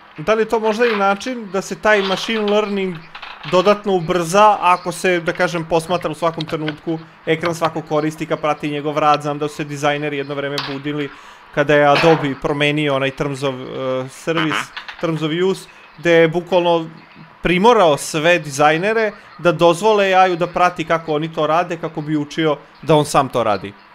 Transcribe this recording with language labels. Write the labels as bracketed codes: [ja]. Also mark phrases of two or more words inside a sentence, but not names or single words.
[sr] da li je to možda i način da se taj [en] machine learning [sr] dodatno ubrza ako se, da kažem, posmatra u svakom trenutku, ekran svakog korisnika prati njegov rad, znam da su se dizajneri jedno vreme budili kada je Adobe promenio onaj [en] Terms of Service, Terms of Use, [sr] gde je bukvalno primorao sve dizajnere da dozvole AI-u da prati kako oni to rade, kako bi učio da on sam to radi.